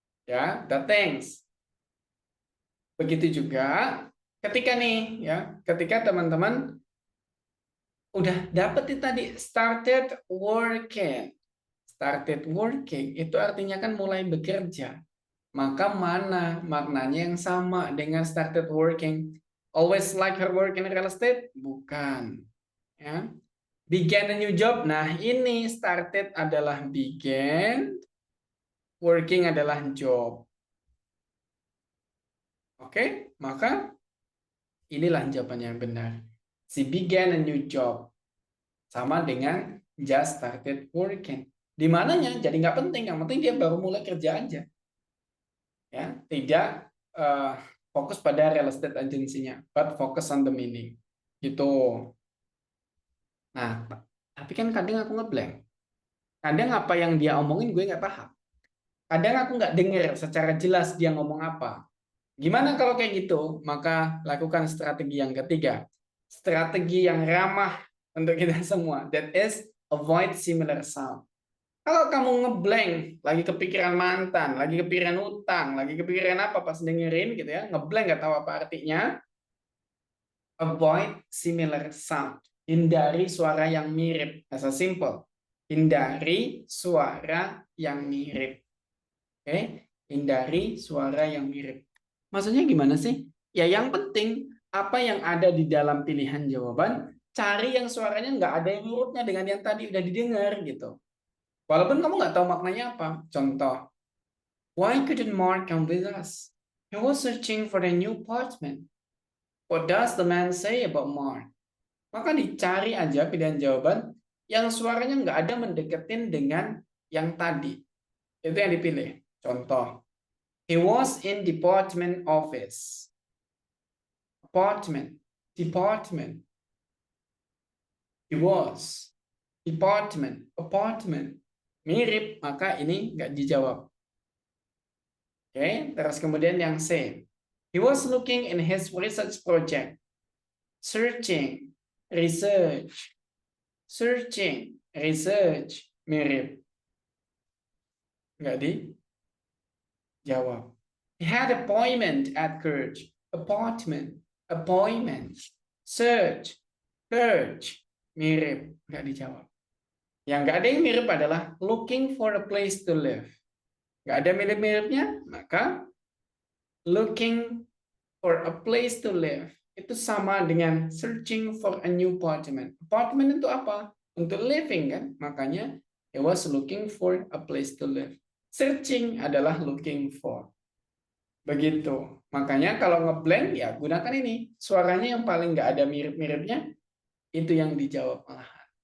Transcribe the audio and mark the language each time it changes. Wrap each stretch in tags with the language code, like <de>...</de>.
<id>Ya,</id> <en>that things.</en> <id>Begitu juga ketika nih ya, ketika teman-teman udah dapet tadi started working. Started working itu artinya kan mulai bekerja. Maka mana maknanya yang sama dengan started working?</id> <en>Always like her work in real estate?</en> <id>Bukan. Ya.</id> <en>Began a new job.</en> <id>Nah, ini started adalah began, working adalah job. Oke, maka inilah jawabannya yang benar. She began a new job. Sama dengan just started working. Di mananya jadi nggak penting, yang penting dia baru mulai kerja aja. Ya, tidak fokus pada real estate agency-nya,</id> <en>but focus on the meaning.</en> <id>Gitu. Nah, tapi kan kadang aku ngeblank. Kadang apa yang dia omongin gue nggak paham. Kadang aku nggak dengar secara jelas dia ngomong apa. Gimana kalau kayak gitu? Maka lakukan strategi yang ketiga. Strategi yang ramah untuk kita semua.</id> <en>That is avoid similar sound.</en> <id>Kalau kamu ngeblank, lagi kepikiran mantan, lagi kepikiran utang, lagi kepikiran apa pas dengerin gitu ya, ngeblank nggak tahu apa artinya,</id> <en>avoid similar sound.</en> <id>Hindari suara yang mirip.</id> <en>As a simple.</en> <id>Hindari suara yang mirip. Oke? Hindari suara yang mirip. Maksudnya gimana sih? Ya yang penting apa yang ada di dalam pilihan jawaban, cari yang suaranya nggak ada yang miripnya dengan yang tadi udah didengar gitu. Walaupun kamu nggak tahu maknanya apa.</id> <en>Contoh, why couldn't Mark come with us? He was searching for a new apartment. What does the man say about Mark?</en> <id>Maka dicari aja pilihan jawaban yang suaranya nggak ada mendeketin dengan yang tadi. Itu yang dipilih.</id> <en>Contoh, he was in department office. Apartment, department. He was. Department, apartment.</en> <id>Mirip, maka ini nggak dijawab. Oke, terus kemudian yang C.</id> <en>He was looking in his research project. Searching, research. Searching, research. Mirip.</en> <id>Nggak dijawab.</id> <en>He had appointment at church. Appointment, appointment. Search, search.</en> <id>Mirip, nggak dijawab. Yang nggak ada yang mirip adalah</id> <en>looking for a place to live.</en> <id>Nggak ada mirip-miripnya, maka</id> <en>looking for a place to live</en> <id>itu sama dengan</id> <en>searching for a new apartment.</en> <id>Apartment itu apa? Untuk living kan?</id> <en>Makanya he was looking for a place to live. Searching adalah looking for. Begitu.</en> <id>Makanya kalau ngeblank ya gunakan ini. Suaranya yang paling nggak ada mirip-miripnya itu yang dijawab malahan.</id>